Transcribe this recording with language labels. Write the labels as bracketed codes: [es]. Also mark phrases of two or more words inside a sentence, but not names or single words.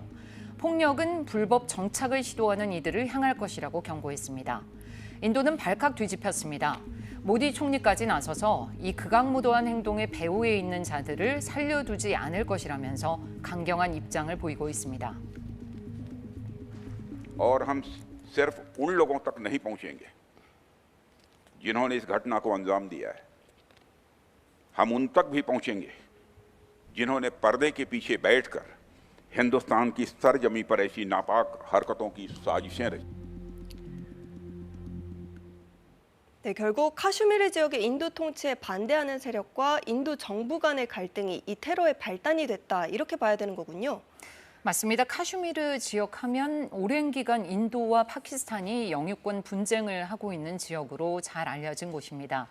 [ko] 폭력은 불법 정착을 시도하는 이들을 향할 것이라고 경고했습니다. 인도는 발칵 뒤집혔습니다. 모디 총리까지 나서서 이 극악무도한 행동의 배후에 있는 자들을 살려두지 않을 것이라면서 강경한 입장을 보이고 있습니다. [hi] और हम सिर्फ उन लोगों तक नहीं पहुंचेंगे जिन्होंने इस घटना को अंजाम दिया है हम उन तक भी पहुंचेंगे जिन्होंने पर्दे के पीछे बैठकर हिंदुस्तान की सरजमी पर ऐसी नापाक हरकतों की साजिशें रची। [ko] 네, 결국 카슈미르 지역의 인도 통치에 반대하는 세력과 인도 정부 간의 갈등이 이 테러의 발단이 됐다 이렇게 봐야 되는 거군요. 맞습니다. 카슈미르 지역 하면 오랜 기간 인도와 파키스탄이 영유권 분쟁을 하고 있는 지역으로 잘 알려진 곳입니다.